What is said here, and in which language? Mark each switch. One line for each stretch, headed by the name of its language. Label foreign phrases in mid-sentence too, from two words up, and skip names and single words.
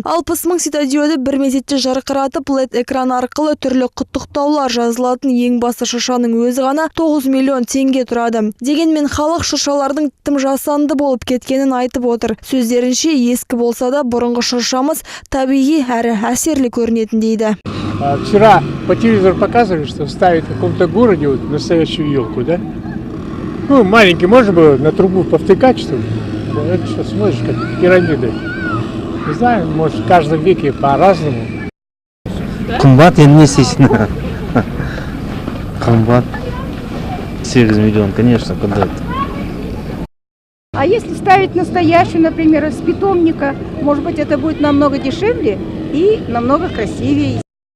Kazakh: 60 мың светодиоды бір мезетте жарқыратып, LED экран арқылы түрлі құттықтаулар жазылатын ең басты шыршаның өзі ғана 9 миллион теңге тұрады. Дегенмен халық шыршалардың тым жасанды болып кеткенін айтып отыр. Сөздерінше, ескі болса да бұрынғы шыршамыз табиғи әрі әсерлі көрінетін дейді.
Russian: Вчера по телевизору показывали, что ставят в каком-то городе вот настоящую елку, да? Ну, маленький можно было на трубу повтыкать, что ли? Это что, смотришь, как пирамиды. Не знаю, может, в каждом веке по-разному.
Kazakh: Қымбат, енді не істейсің? Қымбат. 8 миллион,
Russian: конечно, куда это? А если ставить настоящую, например, из питомника, может быть, это будет намного дешевле и намного красивее.